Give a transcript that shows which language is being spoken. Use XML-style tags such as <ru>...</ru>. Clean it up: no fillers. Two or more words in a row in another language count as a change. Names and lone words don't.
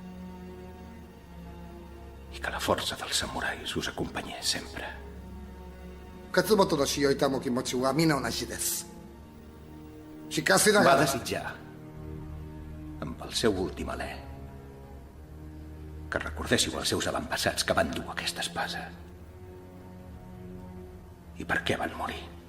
<ca>I que la força dels samurais us acompanyés sempre.</ca> <ja>勝本の死を悼む気持ちは皆同じです。しかしながら</ja> <ca>Va desitjar, amb el seu últim alè, que recordéssiu els seus avantpassats que van dur aquesta espasa. I per què van morir.</ca>